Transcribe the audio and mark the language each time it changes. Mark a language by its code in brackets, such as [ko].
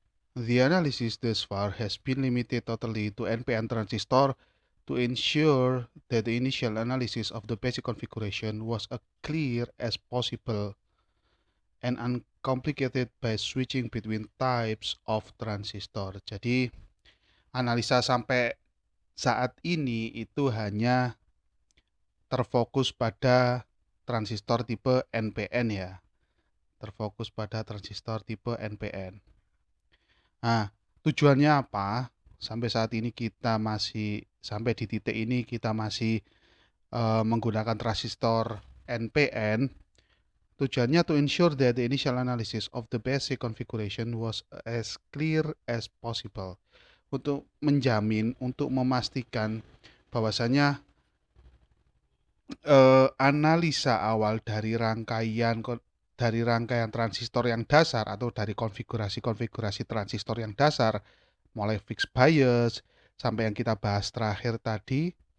[en] The analysis thus far has been limited totally to NPN transistor to ensure that the initial analysis of the basic configuration was as clear as possible and uncomplicated by switching between types of transistor. [id] Jadi, analisa sampai saat ini itu hanya terfokus pada transistor tipe NPN ya. Terfokus pada transistor tipe NPN. Nah, tujuannya apa? Sampai saat ini kita masih sampai di titik ini kita masih menggunakan transistor NPN. Tujuannya [en] to ensure that the initial analysis of the basic configuration was as clear as possible. [id] Untuk menjamin, untuk memastikan bahwasanya analisa awal dari rangkaian transistor yang dasar atau dari konfigurasi-konfigurasi transistor yang dasar, mulai fixed bias sampai yang kita bahas terakhir tadi,